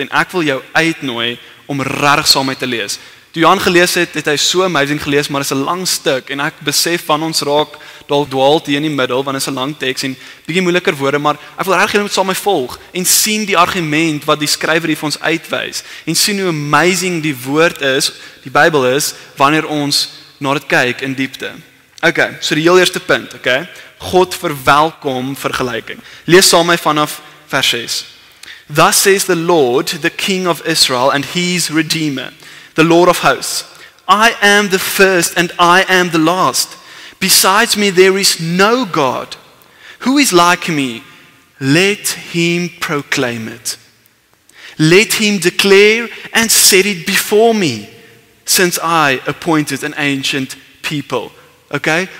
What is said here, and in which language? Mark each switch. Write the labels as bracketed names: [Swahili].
[Afrikaans] En ek wil jou uitnooi om regtig saam met te lees. Toe Johan gelees het hy so amazing gelees, maar dit is 'n lang stuk en ek besef van ons raak dalk dwaal hier in die middel want dit is 'n lang teks en bietjie moeiliker woorde, maar ek wil regtig julle moet saam met my volg en sien die argument wat die skrywer hier vir ons uitwys en sien hoe amazing die woord is, die Bybel is wanneer ons na dit kyk in diepte. Okay, so die heel eerste punt, okay? God verwelkom vergelyking. Lees saam met my vanaf vers 6. [English] Thus says the Lord, the King of Israel and his Redeemer, the Lord of hosts, I am the first and I am the last. Besides me there is no God. Who is like me? Let him proclaim it. Let him declare and set it before me, since I appointed an ancient people. Okay?